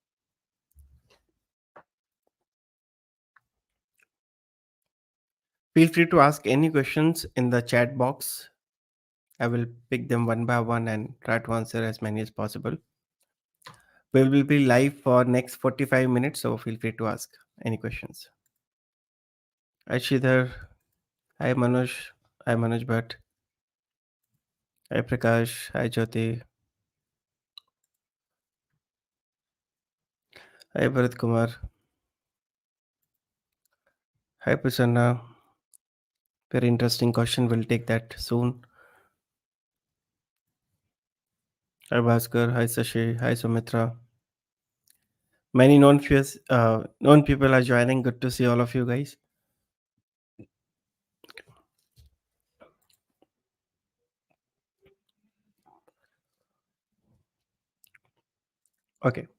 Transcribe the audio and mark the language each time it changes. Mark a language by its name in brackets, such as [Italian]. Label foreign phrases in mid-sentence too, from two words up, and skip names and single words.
[English] Feel free to ask any questions in the chat box. I will pick them one by one and try to answer as many as possible. We will be live for next 45 minutes, so feel free to ask any questions. Hi, Shridhar. Hi, Manoj. Hi, Manoj Bhatt. Hi, Prakash. Hi, Jyoti. Hi, Bharat Kumar. Hi, Prasanna. Very interesting question. We'll take that soon. Hi, Bhaskar. Hi, Sashi. Hi, Sumitra. Many known people are joining. Good to see all of you guys. Okay.